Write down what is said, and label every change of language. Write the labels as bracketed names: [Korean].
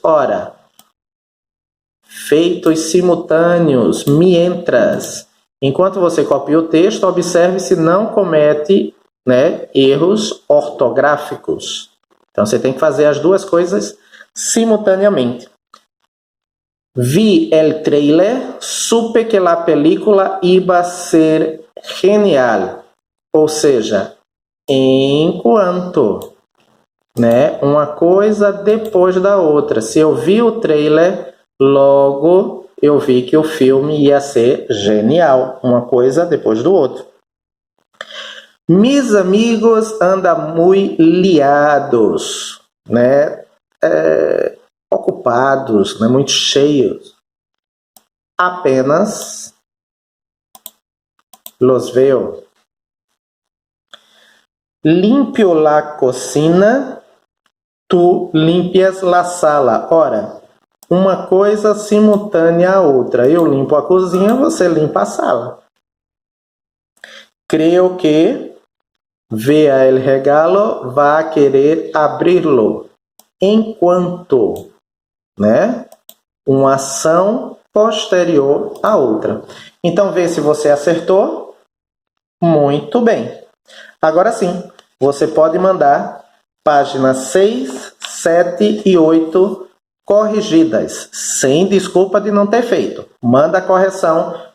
[Portuguese] Ora, feitos simultâneos, mientras. Enquanto você copia o texto, observe se não comete, né, erros ortográficos. Então, você tem que fazer as duas coisas simultaneamente. [Spanish] Vi el trailer, supe que la película iba a ser genial. [Portuguese] Ou seja, enquanto, né, uma coisa depois da outra. Se eu vi o trailer, logo eu vi que o filme ia ser genial. Uma coisa depois do outro. Mis amigos andam muito liados, né? Ocupados, né? Muito cheios. [Spanish] Apenas los veo. Limpio la cocina, tu limpias la sala. [Portuguese] Ora, uma coisa simultânea à outra. Eu limpo a cozinha, você limpa a sala. [Spanish] Creo que vea el regalo, va a querer abrirlo. [Portuguese] Enquanto, né? Uma ação posterior à outra. Então, vê se você acertou. Muito bem. Agora sim, você pode mandar páginas 6, 7 e 8 corrigidas, sem desculpa de não ter feito. Manda a correção